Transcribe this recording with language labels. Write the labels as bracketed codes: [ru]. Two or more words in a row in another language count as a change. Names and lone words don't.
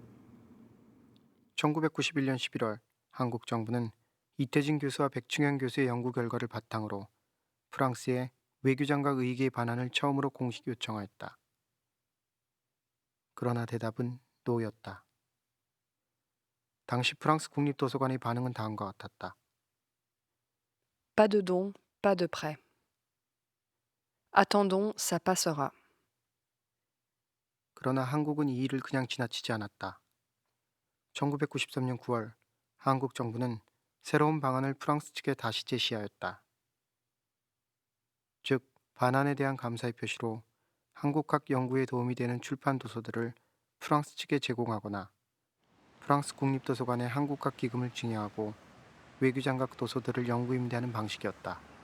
[ko] 1991년 11월 한국 정부는 이태진 교수와 백충현 교수의 연구 결과를 바탕으로 프랑스에 외교장관 의계의 반환을 처음으로 공식 요청하였다. 그러나 대답은 노였다. 당시 프랑스 국립도서관의 반응은 다음과 같았다. [fr] Pas de don, pas de prêt. Attendons, ça passera. [ko] 그러나 한국은 이 일을 그냥 지나치지 않았다. 1993년 9월 한국 정부는 새로운 방안을 프랑스 측에 다시 제시하였다. 즉, 반환에 대한 감사의 표시로 한국학 연구에 도움이 되는 출판 도서들을 프랑스 측에 제공하거나 프랑스 국립도서관에 한국학 기금을 증여하고 외교장각 도서들을 영구 임대하는 방식이었다.